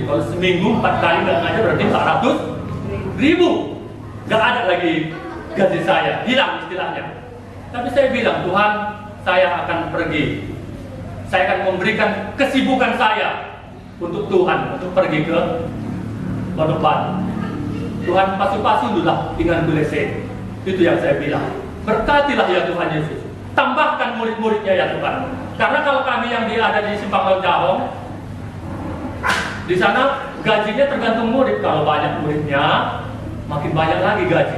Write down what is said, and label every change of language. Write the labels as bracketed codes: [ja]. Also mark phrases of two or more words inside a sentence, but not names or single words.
[id] Kalau seminggu 4 kali nggak ngajar berarti 400.000. Nggak ada lagi gaji saya, hilang istilahnya. Tapi saya bilang, Tuhan, saya akan pergi. Saya akan memberikan kesibukan saya untuk Tuhan, untuk pergi ke Pondok Batu. Tuhan pasu-pasu dulu lah dengan Bulese. Itu yang saya bilang. Berkatilah ya Tuhan Yesus. Tambahkan murid-muridnya ya Tuhan. Karena kalau kami yang ada di Simpang Loncahong, di sana gajinya tergantung murid. Kalau banyak muridnya, makin banyak lagi gaji.